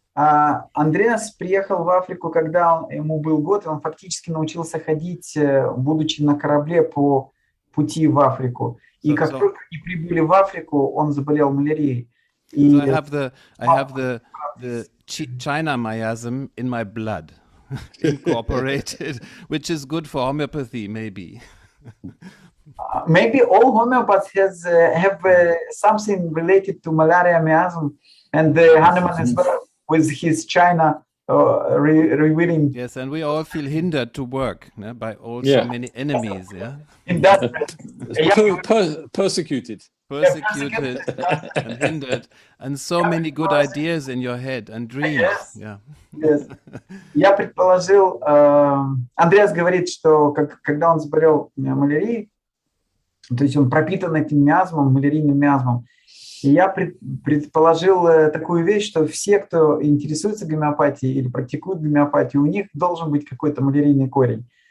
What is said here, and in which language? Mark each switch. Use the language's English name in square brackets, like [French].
[Russian] Андреас приехал в Африку, когда ему был год, и он фактически научился ходить, будучи на корабле по пути в Африку. И как только они прибыли в Африку, он заболел малярией. И [English] So I have the China miasm in my blood, incorporated, which is good for homeopathy, maybe. maybe all homeopaths have something related to malaria miasm, and Hahnemann as well with his China revealing. Yes, and we all feel hindered to work by so many enemies. Yeah, In that, Persecuted. and hindered, and so many good ideas in your head and dreams. Yes. Yeah. Yes. [Russian] Я предположил, Андреас говорит, что когда он заболел малярией, то есть он пропитан этим миазмом, малярийным миазмом, и я предположил такую вещь, что все, кто интересуется гомеопатией или практикует гомеопатию, у них должен быть какой-то малярийный корень.